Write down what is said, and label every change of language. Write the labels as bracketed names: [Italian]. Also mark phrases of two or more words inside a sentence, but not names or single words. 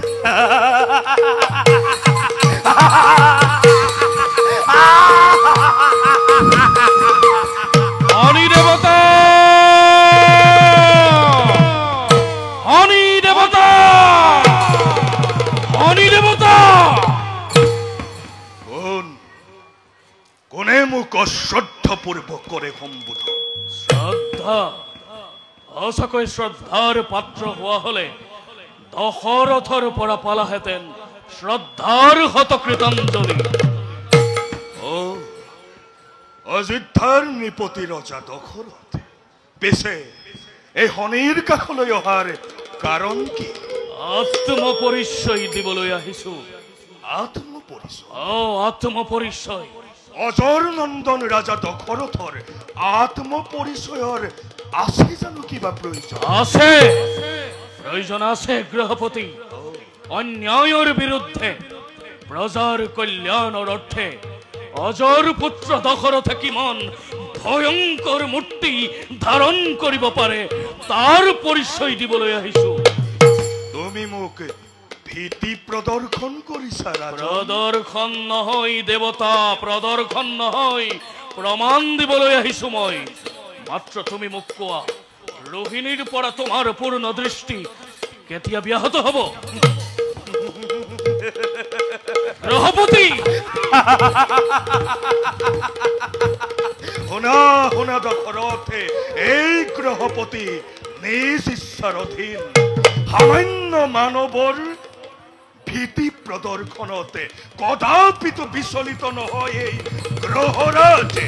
[Assamese] হনি দেবতা, হনি দেবতা, হনি দেবতা। কোনে মুখ শ্রদ্ধা পূর্বক করে সম্বোধন? শ্রদ্ধা? অসকৈ শ্রদ্ধার পাত্র হওয়া হলে দশরথর পৰা পালা হেতেন শ্রদ্ধার হতকৃতাঞ্জলি। ও অযোধ্যার নৃপতি রজা দশরথ পেছে এই হনির কাষলৈ অহাৰ কাৰণ কি? আত্মপরিচয় দিবলৈ আহিছো। আত্মপরিচয়? ও আত্মপরিচয়। অজর নন্দন রাজা দশরথর আত্মপরিচয়ৰ আছে জানো কিবা প্ৰয়োজন? আছে, প্রয়োজন আছে গৃহপতি। অন্যায়ের বিরুদ্ধে প্রজার কল্যাণের অর্থে অজর পুত্র দশরথে কিমান ভয়ঙ্কর মূর্তি ধারণ করিব পারে তার পরিচয় দিবলৈ আহিছো। তুমি মোক ভীতি প্রদর্শন করিছা রাজা? প্রদর্শন নহয় দেবতা, প্রদর্শন নহয়, প্রমাণ দিবলৈ আহিছো মই। মাত্ৰ তুমি মোক কোৱা, রোহিণীর পৰা তোমাৰ পূর্ণ দৃষ্টি কেতিয়া ব্যাহত হব? গ্রহপতি শুনা শুনা দশরথে, এই গ্রহপতি নিজ ইচ্ছার অধীন সামান্য মানৱৰ ভীতি প্ৰদৰ্শনতে কদাপিত বিচলিত নহয় এই গ্ৰহৰাজে।